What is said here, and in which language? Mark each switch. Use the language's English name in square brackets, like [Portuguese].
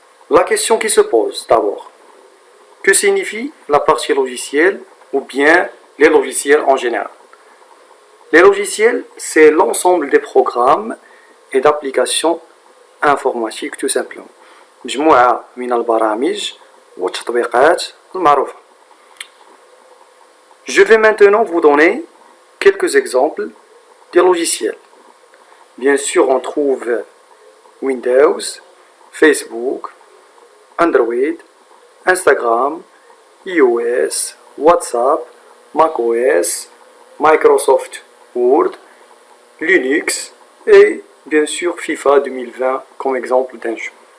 [French] La question qui se pose d'abord, que signifie la partie logicielle ou bien les logiciels en général? Les logiciels, c'est l'ensemble des programmes et d'applications informatiques tout simplement. [Arabic] مجموعة من البرامج والتطبيقات المعروفة. [French] Je vais maintenant vous donner quelques exemples des logiciels. Bien sûr, on trouve Windows, Facebook, Android, Instagram, iOS, WhatsApp, macOS, Microsoft Word, Linux et bien sûr FIFA 2020 comme exemple d'un jeu.